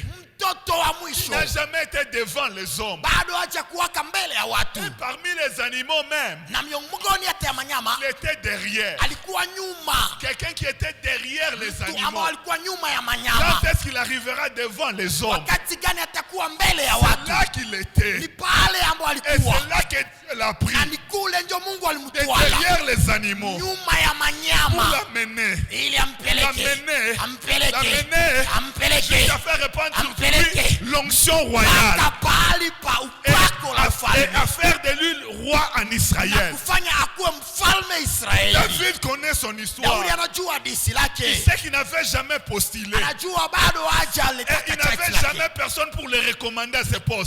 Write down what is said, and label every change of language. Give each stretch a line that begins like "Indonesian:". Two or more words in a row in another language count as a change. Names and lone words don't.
Swahili: Mtoto wa mwisho.
French: Il n'a jamais été devant les hommes.
Swahili: Bado haja kuwaka mbele ya watu.
French: Et parmi les animaux même.
Swahili: Na miongoni hata ya manyama.
French: Il était derrière.
Swahili: Alikuwa nyuma.
French: Quelqu'un qui était derrière les animaux.
Swahili: Ambao alikuwa nyuma ya manyama.
French: Quand est-ce qu'il arrivera devant les hommes?
Swahili: Wakati gani atakuwa mbele ya watu?
French: C'est là qu'il était.
Swahili: Ni pale ambapo alikuwa.
French: Et c'est là que Dieu l'a pris.
Swahili: Na ni kule ndio Mungu alimtoa.
French: Derrière les animaux.
Swahili: Nyuma ya manyama.
French: Pour l'amener.
Swahili: Ili ampeleke.
French: L'amener.
Swahili: Ampeleke.
French: L'amener.
Swahili: Ampeleke.
French: Jusqu'à faire répandre sur lui l'onction royale.
Swahili: Akapali pa upako
French: et à faire de lui roi en Israël. David connaît son histoire. Il sait qu'il n'avait jamais postulé. Et il n'avait jamais personne pour le recommander à ce poste.